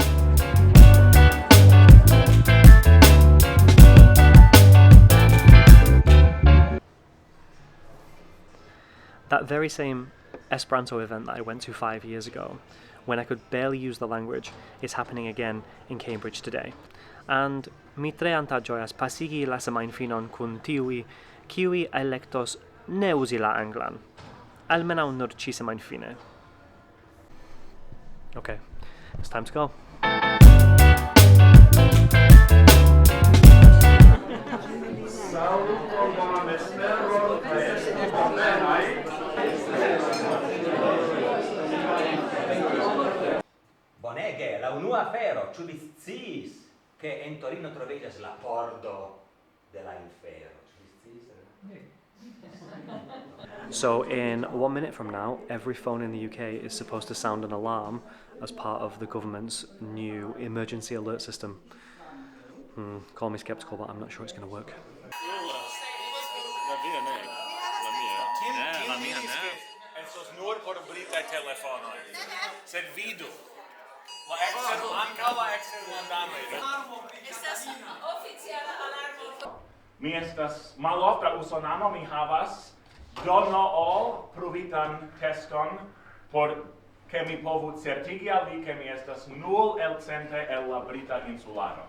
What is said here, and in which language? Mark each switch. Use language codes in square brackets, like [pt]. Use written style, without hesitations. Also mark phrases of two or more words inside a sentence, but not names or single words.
[en] That very same Esperanto event that I went to 5 years ago, when I could barely use the language, is happening again in Cambridge today. [eo] And mi tre antaĝojas pasigi la semajnfinon kun tiuj, kiuj elektos ne uzi la anglan. Almenaŭ nur ĉi semajnfine. [en] Okay, it's time to go. [eo] Bonege, la unua afero, ĉu vi sciis, ke en Torino troviĝas la pordo de la infero? [en] So in 1 minute from now, every phone in the UK is supposed to sound an alarm as part of the government's new emergency alert system. Call me skeptical, but I'm not sure it's going to work. [eo] Estos nur por britaj telefonoj. Sed vidu. La ekster ankaŭ la eksterlandanoj. Estas oficiala alarmo. Mi estas malofta usonano, mi havas dono pruvitan teston por ke mi povu certigi al vi ke mi estas nul elcente el la brita insularo.